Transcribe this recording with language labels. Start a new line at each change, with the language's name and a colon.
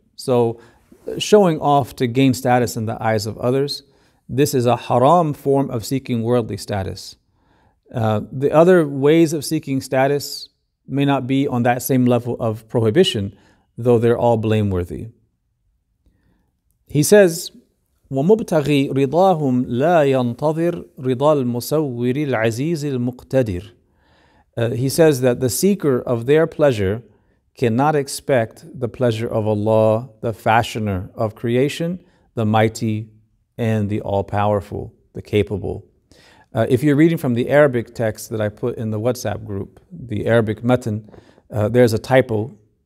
English: So showing off to gain status in the eyes of others, this is a haram form of seeking worldly status. The other ways of seeking status may not be on that same level of prohibition, though they're all blameworthy. He says,
Arabic: وَمُبْتَغِي رِضَاهُمْ لَا يَنْتَظِرْ رِضَى الْمُسَوِّرِ الْعَزِيزِ الْمُقْتَدِرِ.
English: He says that the seeker of their pleasure cannot expect the pleasure of Allah, the fashioner of creation, the mighty and the all-powerful, the capable. If you're reading from the Arabic text that I put in the WhatsApp group, the Arabic matan, there's a typo.